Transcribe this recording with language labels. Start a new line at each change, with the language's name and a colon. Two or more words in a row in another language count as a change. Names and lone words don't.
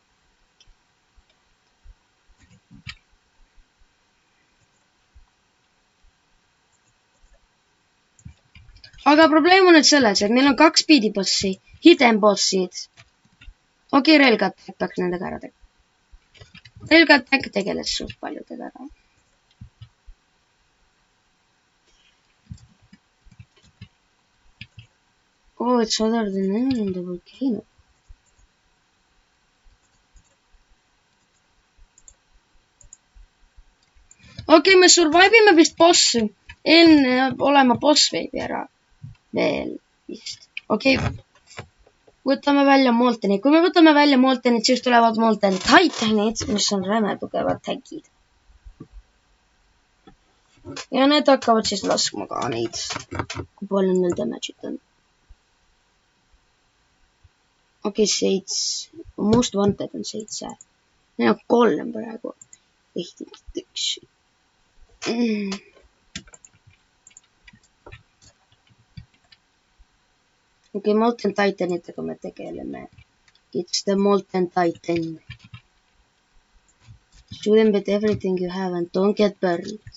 Estonian: Aga probleem on nüüd selles, et meil on 2 speedibossi,
English: hidden bossid.
Estonian: Okei, Railgun peaks nendega ära tegema. Railgun tegeles suht paljudega ära.
English: Oh, it's other than the volcano.
Estonian: Okei, me survive'ime vist bossi. Enne olema boss veebi ära. Veel vist. Okei. Võtame välja Moltenid. Kui me võtame välja Moltenid, siis tulevad Molten Titanid, mis on räme tugevad tagid. Ja need hakkavad siis laskma ka neid. Kui palju neil damage'id on. Okei, 7.
English: Most wanted
Estonian: on 7. Neil on 3 praegu. Ehti 1. Okei, Molten Titanitega me tegeleme.
English: It's the Molten Titan. Shoot them with everything you have and don't get burned.